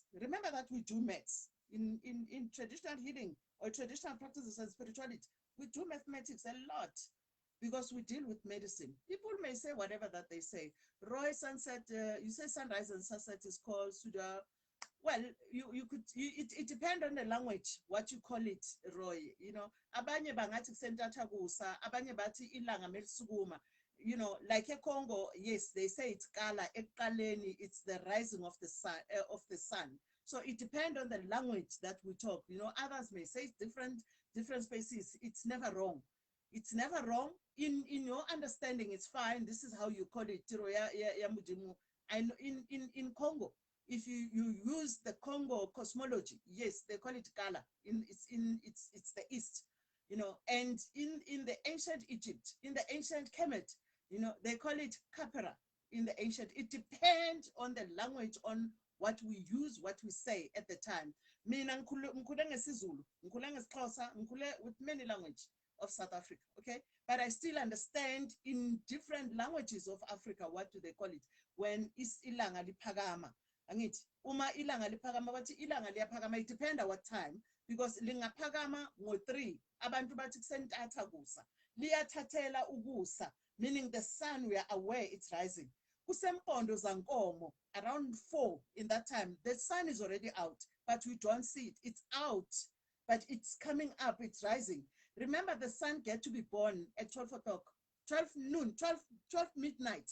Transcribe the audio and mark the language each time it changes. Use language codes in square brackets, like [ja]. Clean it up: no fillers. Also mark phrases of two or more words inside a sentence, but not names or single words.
[en] Remember that we do maths in traditional healing or traditional practices and spirituality. We do mathematics a lot because we deal with medicine. People may say whatever that they say. Roy Sunset, you say sunrise and sunset is called Suda. Well, it depends on the language, what you call it, Roy. [zu] Abanye bangathi kusenthatha kusa, abanye bathi ilanga melisukuma. [en] Like a Congo, yes, they say it's Kala, Ekaleni, it's the rising of the sun. So it depends on the language that we talk. Others may say different spaces. It's never wrong. It's never wrong. In your understanding, it's fine. This is how you call it. And in Congo, if you use the Congo cosmology, yes, they call it Kala. It's the East. And in the ancient Egypt, in the ancient Kemet, they call it Kapera in the ancient. It depends on the language, on what we use, what we say at the time. [zu] Mina ngikhule ngesiZulu, ngikhule ngesiXhosa, ngikhule [en] with many languages of South Africa, okay? But I still understand in different languages of Africa, what do they call it? When is [zu] ilanga liphakama. Angithi, uma ilanga liphakama, bathi ilanga liyaphakama, [en] it depends what time, because [zu] lingaphakama ngo-3, abantu bathi kusentatha kusa. Liyathathela ukusa, [en] meaning the sun, we are aware it's rising. [zu] Kusempondo zankomo, [en] around 4 in that time, the sun is already out, but we don't see it. It's out, but it's coming up, it's rising. Remember, the sun get to be born at 12 o'clock, 12 noon, 12 midnight.